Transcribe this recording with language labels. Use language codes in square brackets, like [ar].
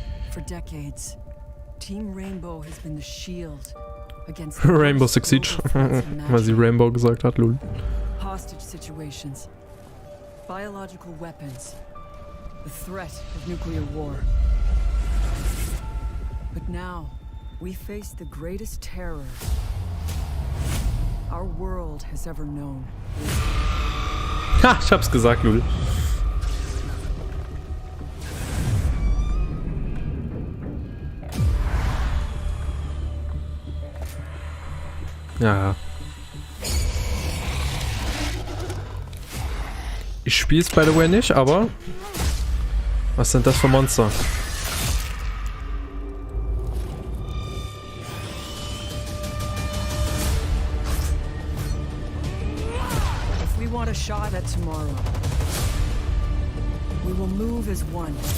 [en] For decades, Team Rainbow has been the shield against [de] Rainbow Six Siege, weil sie Rainbow gesagt hat, lol. [en] hostage situations, biological weapons, the threat of nuclear war. But now, we face the greatest terror our world has ever known. [de] Ha, ich hab's gesagt, lol. Ja. Ich spiel's [en] by the way [de] nicht, aber was sind das für Monster? [en] If we want a shot at tomorrow, we will move as one.